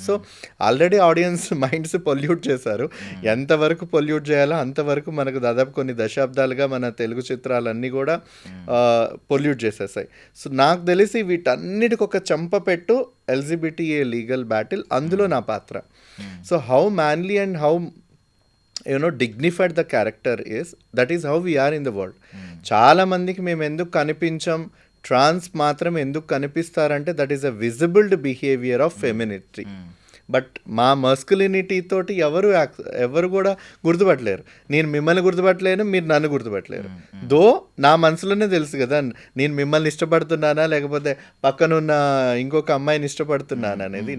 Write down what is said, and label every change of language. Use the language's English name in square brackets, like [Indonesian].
[Telugu] So already audience minds pollute చేశారు. ఎంతవరకు pollute చేయాలో అంతవరకు మనకు దాదాపు కొన్ని దశాబ్దాలుగా మన తెలుగు చిత్రాలన్నీ కూడా పొల్యూట్ చేసేసాయి. సో నాకు తెలిసి వీటన్నిటికి ఒక చెంపపెట్టు ఎల్జిబిటిఏ లీగల్ బ్యాటిల్, అందులో నా పాత్ర. [English] So how manly and how dignified the character is, that is how we are in the world. [Telugu] చాలా మందికి మేము ఎందుకు కనిపించం, ట్రాన్స్ మాత్రం ఎందుకు కనిపిస్తారంటే [English] That is a visible behaviour of femininity. [Telugu] But మా మస్కులినిటీ తోటి ఎవరు కూడా గుర్తుపట్టలేరు. నేను మిమ్మల్ని గుర్తుపట్టలేను, మీరు నన్ను గుర్తుపట్టలేరు. దో నా మనసులోనే తెలుసు కదా నేను మిమ్మల్ని ఇష్టపడుతున్నానా లేకపోతే పక్కనున్న ఇంకొక అమ్మాయిని ఇష్టపడుతున్నాను అనేది.